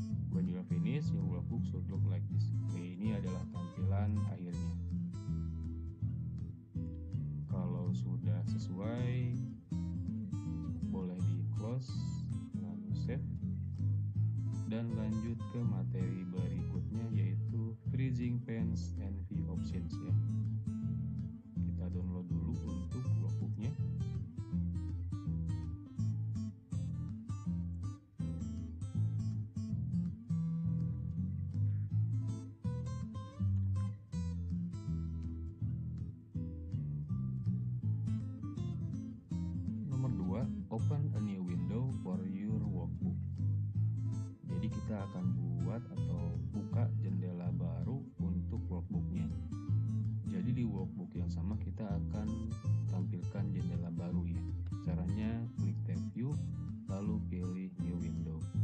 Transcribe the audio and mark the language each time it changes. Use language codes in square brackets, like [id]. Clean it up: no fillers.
[en] When you are finished, your workbook should look like this. [id] Oke, ini adalah tampilan akhirnya. Kalau sudah sesuai, boleh di close, lalu save, dan lanjut ke materi berikutnya, yaitu freezing panes and view options ya. Kita download dulu untuk workbooknya. [en] Nomor 2, open a new window for your workbook. [id] Jadi kita akan buat atau buka jendela baru untuk workbooknya. Jadi di workbook yang sama kita akan tampilkan jendela baru ya. Caranya klik tab view, lalu pilih new window.